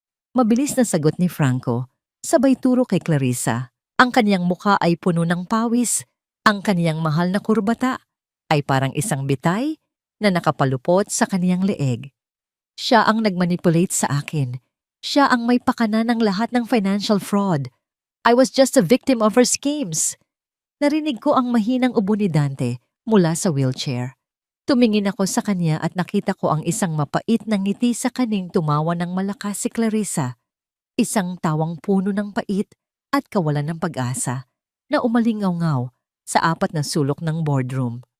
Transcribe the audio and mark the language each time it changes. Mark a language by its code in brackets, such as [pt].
[tl] Mabilis na sagot ni Franco, sabay turo kay Clarissa. Ang kaniyang mukha ay puno ng pawis. Ang kaniyang mahal na kurbata ay parang isang bitay na nakapalupot sa kaniyang leeg. Siya ang nagmanipulate sa akin. Siya ang may pakana ng lahat ng financial fraud. [en] I was just a victim of her schemes. [tl] Narinig ko ang mahinang ubo ni Dante mula sa wheelchair. Tumingin ako sa kanya at nakita ko ang isang mapait na ngiti sa kaning tumawa ng malakas si Clarissa. Isang tawang puno ng pait at kawalan ng pag-asa na umalingaw-ngaw sa apat na sulok ng boardroom.